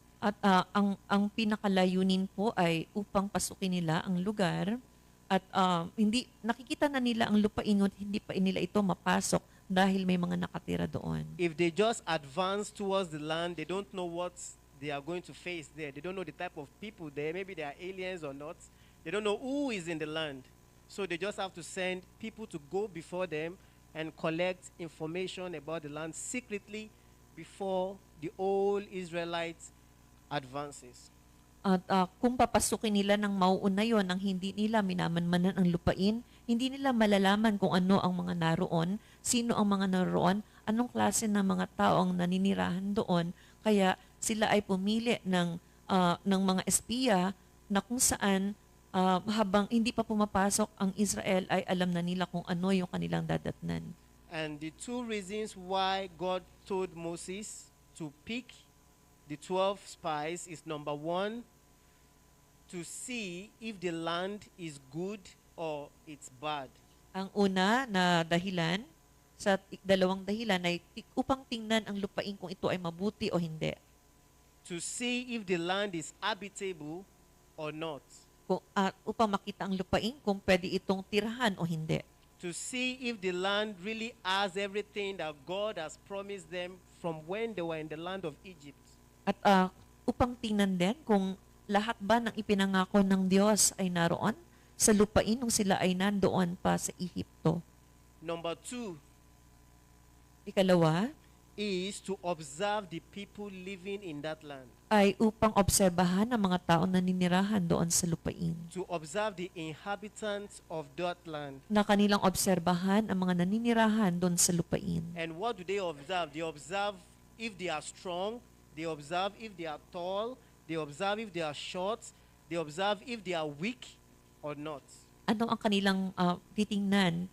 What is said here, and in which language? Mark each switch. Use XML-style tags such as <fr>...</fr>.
<tl>At ang pinakalayunin po ay upang pasukin nila ang lugar At hindi nakikita na nila ang lupain, ngunit hindi pa nila ito mapasok dahil may mga nakatira doon.</tl> <en>If they just advance towards the land, they don't know what they are going to face there. They don't know the type of people there. Maybe they are aliens or not. They don't know who is in the land. So they just have to send people to go before them and collect information about the land secretly before the whole Israelites advances.</en> <tl>At kung papasukin nila ng mauuna yon nang hindi nila minamanmanan ang lupain, hindi nila malalaman kung ano ang mga naroon, sino ang mga naroon, anong klase ng mga tao ang naninirahan doon. Kaya sila ay pumili ng mga espiya na kung saan habang hindi pa pumapasok ang Israel ay alam na nila kung ano yung kanilang dadatnan.</tl> <en>And the two reasons why God told Moses to pick the 12 spies is number one, to see if the land is good or it's bad.</en> <tl>Ang una na dahilan, sa dalawang dahilan ay upang tingnan ang lupain kung ito ay mabuti o hindi.</tl> <en>To see if the land is habitable or not.</en> <tl>Upang makita ang lupain kung pwede itong tirahan o hindi.</tl> <en>To see if the land really has everything that God has promised them from when they were in the land of Egypt.</en> <tl>At upang tingnan din kung lahat ba ng ipinangako ng Diyos ay naroon sa lupain nung sila ay nandoon pa sa Ehipto.</tl> <en>Number two</en> <tl>Ikalawa</tl> <en>is to observe the people living in that land.</en> <tl>ay upang obserbahan ang mga tao na ninirahan doon sa lupain.</tl> <en>To observe the inhabitants of that land.</en> <tl>Na kanilang obserbahan ang mga naninirahan doon sa lupain.</tl> <en>And what do they observe? They observe if they are strong, they observe if they are tall, they observe if they are short, they observe if they are weak or not.</en> <tl>Ano ang kanilang titingnan?</tl>